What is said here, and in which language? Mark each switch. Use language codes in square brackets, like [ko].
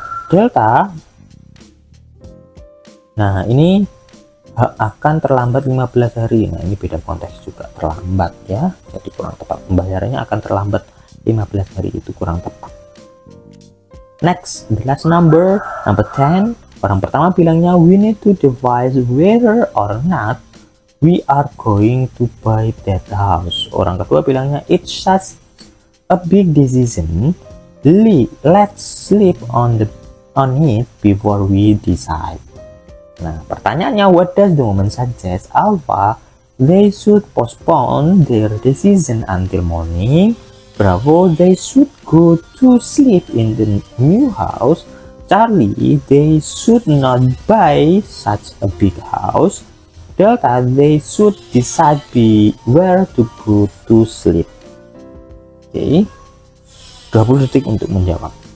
[id] Delta, nah ini akan terlambat 15 hari. Nah, ini beda konteks juga, terlambat ya, jadi kurang tepat. Pembayarannya akan terlambat 15 hari, itu kurang tepat. [en] Next, the last number 10. [id] Orang pertama bilangnya [en] we need to devise whether or not we are going to buy that house. [id] Orang kedua bilangnya [en] it's such a big decision. Let's sleep on it before we decide. [id] Nah, pertanyaannya, [en] what does the woman suggest? Alpha, they should postpone their decision until morning. Bravo, they should go to sleep in the new house. Charlie, they should not buy such a big house. Delta, they should decide where to go to sleep. [id] Oke, 20 detik untuk menjawab.